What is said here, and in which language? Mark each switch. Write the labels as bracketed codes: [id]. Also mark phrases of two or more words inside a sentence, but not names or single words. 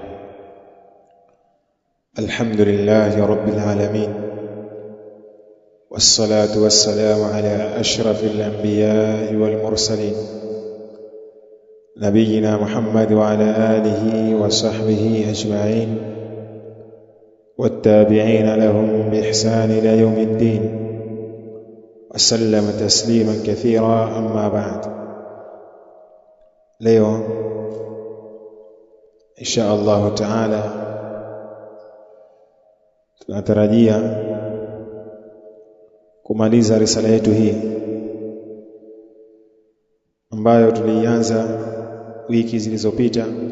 [ar] الحمد لله رب العالمين، والصلاة والسلام على أشرف الأنبياء والمرسلين نبينا محمد وعلى آله وصحبه أجمعين والتابعين لهم بإحسان إلى يوم الدين وسلم تسليما كثيرا. أما بعد، [sw] leo [ar] إن شاء الله تعالى [sw] tunatarajia kumaliza risala yetu hii ambayo tulianza wiki zilizopita,